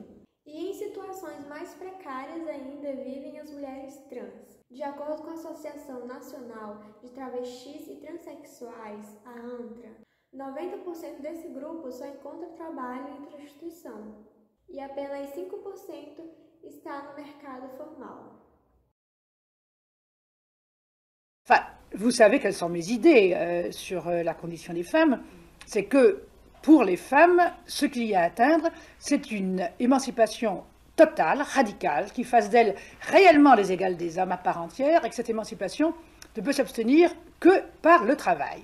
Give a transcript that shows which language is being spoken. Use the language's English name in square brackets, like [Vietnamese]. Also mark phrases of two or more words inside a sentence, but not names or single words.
[Portuguese] E em situações mais precárias ainda vivem as mulheres trans. De acordo com a Associação Nacional de Travestis e Transsexuais, a ANTRA, 90% desse grupo só encontra trabalho em prostituição e apenas 5% está no mercado formal. [French] Enfin, vous savez quelles sont mes idées sur la condition des femmes. C'est que pour les femmes, ce qu'il y a à atteindre, c'est une émancipation totale, radicale, qui fasse d'elles réellement les égales des hommes à part entière, et que cette émancipation ne peut s'obtenir que par le travail.